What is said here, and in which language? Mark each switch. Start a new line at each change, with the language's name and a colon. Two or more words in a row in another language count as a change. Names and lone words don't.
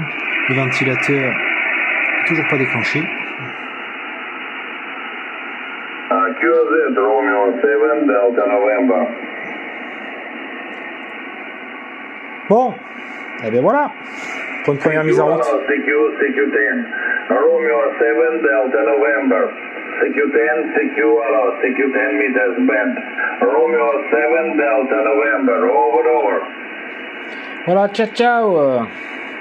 French: Le ventilateur n'est toujours pas déclenché.
English: QZ Romeo 7 Delta November.
French: Bon, et bien voilà, pour une première mise en route.
English: CQ10, Romeo 7 Delta November. CQ10 meters bent. Romeo 7 Delta November, over.
French: Voilà, ciao.